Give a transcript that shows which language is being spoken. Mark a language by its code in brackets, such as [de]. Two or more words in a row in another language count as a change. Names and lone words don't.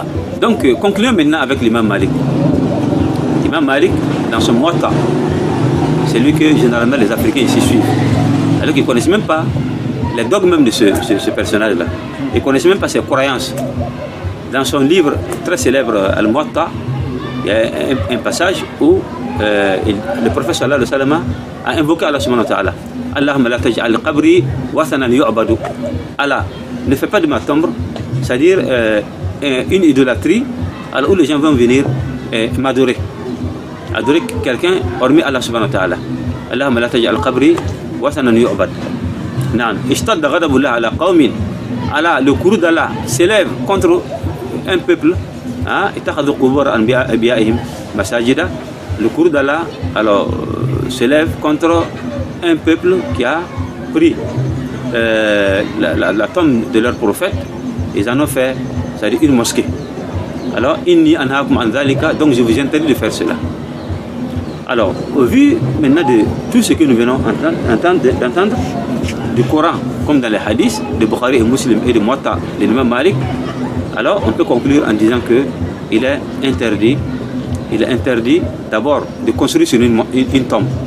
[fr] Donc concluons maintenant avec l'imam Malik. L'imam Malik, dans son Muwatta, c'est lui que généralement les Africains ici suivent. Alors qu'ils ne connaissent même pas les dogmes même de ce personnage-là. Ils ne connaissent même pas ses croyances. Dans son livre très célèbre Al-Muwatta, il y a un passage où le prophète [ar] صلى الله عليه وسلم [fr] a invoqué Allah [ar] سبحانه وتعالى. اللهم لا تجعل قبري وثنا يعبد. [fr] Allah, ne fais pas de ma tombe, c'est-à-dire une idolâtrie, alors où les gens vont venir m'adorer. Adorer quelqu'un hormis Allah [ar] سبحانه وتعالى. اللهم لا تجعل قبري وثنا يعبد نعم اشتد غضب الله على قوم. [fr] Allah, le courroux d'Allah s'élève contre un peuple, [ar] اتخذوا قبور أنبيائهم مساجد. [fr] Le courroux d'Allah alors s'élève contre un peuple qui a pris la tombe de leur prophète. Ils en ont fait, c'est-à-dire une mosquée. [ar] Alors إني أنهاكم عن ذلك, [fr] donc je vous interdis de faire cela. Alors au vu maintenant de tout ce que nous venons d'entendre du Coran comme dans les hadiths de Bukhari et Muslim et de Muwatta de l'imam Malik, alors on peut conclure en disant que il est interdit d'abord de construire sur une tombe.